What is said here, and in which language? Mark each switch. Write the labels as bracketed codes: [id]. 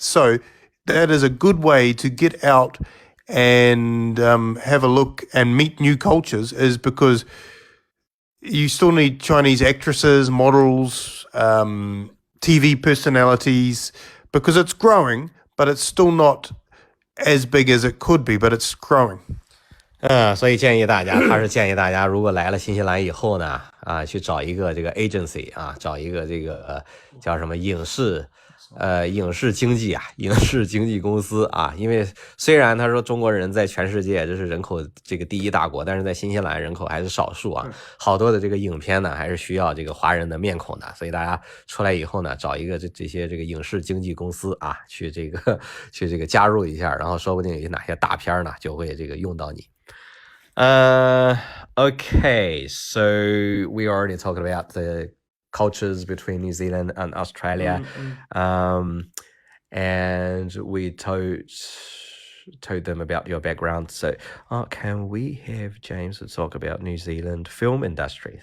[en] So that is a good way to get out and have a look and meet new cultures, is because you still need Chinese actresses, models, TV personalities, because it's growing, but it's still not as big as it could be, but it's growing. [zh] 所以建议大家，他是建议大家，如果来了新西兰以后呢，去找一个这个 agency 啊，找一个这个叫什么影视经纪公司啊。因为虽然他说中国人在全世界这是人口这个第一大国，但是在新西兰人口还是少数啊。好多的这个影片呢，还是需要这个华人的面孔的，所以大家出来以后呢，找一个这些这个影视经纪公司啊，去这个加入一下，然后说不定有哪些大片呢，就会这个用到你。 [en] Okay, so we already talked about the cultures between New Zealand and Australia, and we told them about your background. So, can we have James to talk about New Zealand film industry?